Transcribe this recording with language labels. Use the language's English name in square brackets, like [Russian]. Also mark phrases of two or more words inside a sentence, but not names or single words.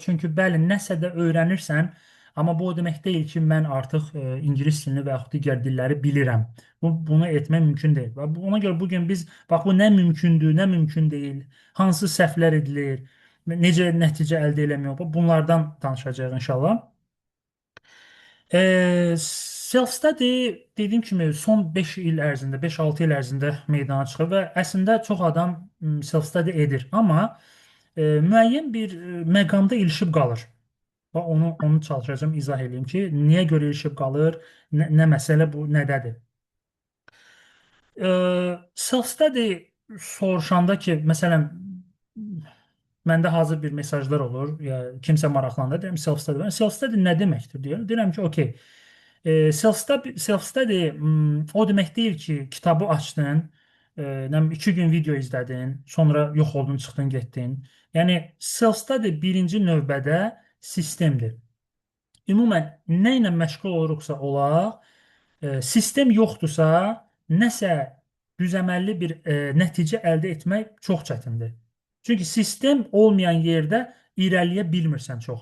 [Azerbaijani] Çünki bəli, nəsə də öyrənirsən, amma bu o demək deyil ki, mən artıq ingilis dilini və yaxud digər dilləri bilirəm. Bunu etmək mümkün deyil. Və ona görə bugün biz, bax bu nə mümkündür, nə mümkün deyil, hansı səhvlər edilir, necə nəticə əldə eləmək, bunlardan danışacağıq inşallah. Self-study dediyim kimi son 5 il ərzində, 5-6 il ərzində meydana çıxır və əslində çox adam self-study edir, amma müəyyən bir məqamda ilişib qalır. Və onu çalışacağım, izah edeyim ki, niyə görə ilişib qalır, nə məsələ bu, nədədir? Self-study soruşanda ki, məsələn, məndə hazır bir mesajlar olur, ya kimsə maraqlanır, deyirəm self-study. Self-study nə deməkdir deyirəm. Deyirəm ki, okey. Self-study o demək deyil ki, kitabı açdın, 2 gün video izlədin, sonra yox oldun, çıxdın, getdin. Yəni self-study birinci növbədə sistemdir. Ümumən nə ilə məşğul oluruqsa olaq, sistem yoxdursa, nəsə düzəməlli bir nəticə əldə etmək çox çətindir. Çünki sistem olmayan yerdə irəliyə bilmirsən çox.